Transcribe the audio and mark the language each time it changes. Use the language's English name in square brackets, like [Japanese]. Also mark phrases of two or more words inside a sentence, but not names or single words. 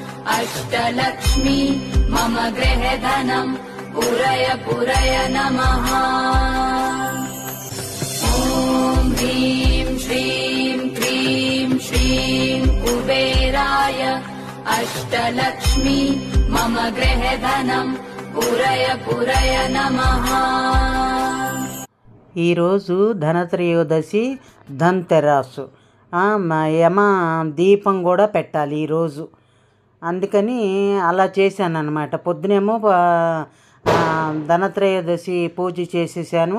[Sanskrit] अष्टलक्ष्मी मम गृहे धनम् पुरय पुरय नमः। ॐ ह्रीं श्रीं क्रीं श्रीं कुबेराय अष्टलक्ष्मी मम गृहे धनम् पुरय पुरय नमः। [Telugu] ఈ రోజు ధనత్రయోదశి ధన్తెరాసు యమ దీపం కూడా పెట్టాలి ఈరోజు. అందుకని అలా చేశాను అన్నమాట. పొద్దునేమో ధనత్రయోదశి పూజ చేసేసాను.